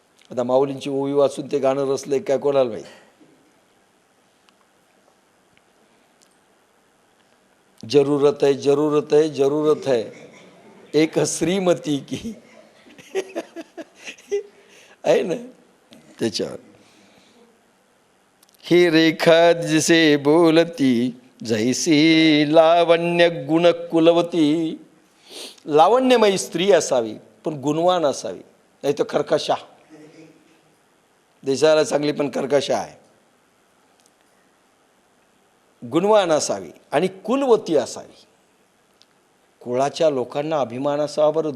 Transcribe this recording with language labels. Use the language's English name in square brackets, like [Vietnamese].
[Marathi] आता माऊलींची ओवी वाचून ते गाणं रचलंय काय कोणाला माहिती. [Hindi] जरूरत है जरूरत है जरूरत है एक श्रीमती की [Marathi] आहे ना त्याच्यावर. [Hindi] ही रेखा जिसे बोलती जैसी लावण्य गुण कुलवती. [Marathi] लावण्यमयी स्त्री असावी पण गुणवान असावी, नाही तर कर्कशा. दिसायला चांगली पण कर्कशा आहे. गुणवान असावी आणि कुलवती असावी. कुळाच्या लोकांना अभिमान असावा बरं.